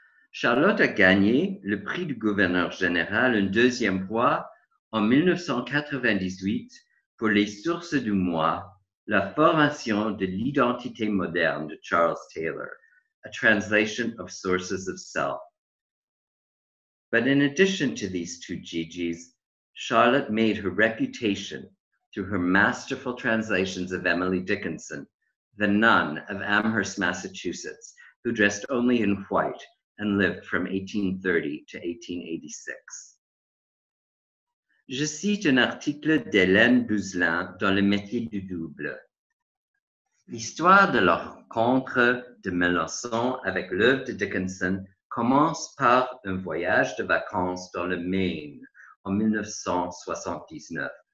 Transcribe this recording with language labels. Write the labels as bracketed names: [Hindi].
[French] Charlotte a gagné le prix du gouverneur général une deuxième fois en 1998 pour Les sources du moi, la formation de l'identité moderne de Charles Taylor, [English] a translation of Sources of Self. But in addition to these two Gigi's, Charlotte made her reputation through her masterful translations of Emily Dickinson, the nun of Amherst, Massachusetts, who dressed only in white and lived from 1830 to 1886. [French] Je cite un article d'Hélène Buzlin dans Le métier du double. L'histoire de la rencontre de Melançon avec l'œuvre de Dickinson commence par un voyage de vacances dans le Maine en 1979.